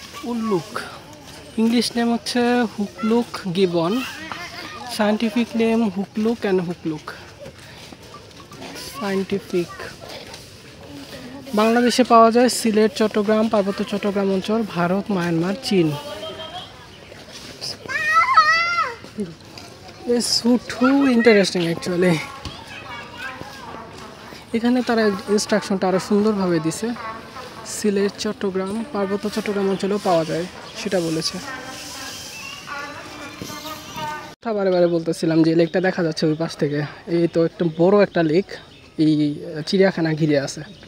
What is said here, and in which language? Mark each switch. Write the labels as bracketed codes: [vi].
[bn] উল্লুক, English name হচ্ছে হুকলুক gibbon, scientific name হুকলুক and হুকলুক। Scientific বাংলাদেশে পাওয়া যায় সিলেট, চট্টগ্রাম, পার্বত্য চট্টগ্রাম অঞ্চল, ভারত, মায়ানমার, চীন। [en] It's too interesting actually. [bn] এখানে তারা ইনস্ট্রাকশনটা আরও সুন্দরভাবে দিছে। সিলেট, চট্টগ্রাম, পার্বত্য চট্টগ্রাম অঞ্চলেও পাওয়া যায় সেটা বলেছে। বারে বলতেছিলাম যে লেকটা দেখা যাচ্ছে ওই পাশ থেকে, এই তো একটা বড় একটা লেক এই চিড়িয়াখানা ঘিরে আছে।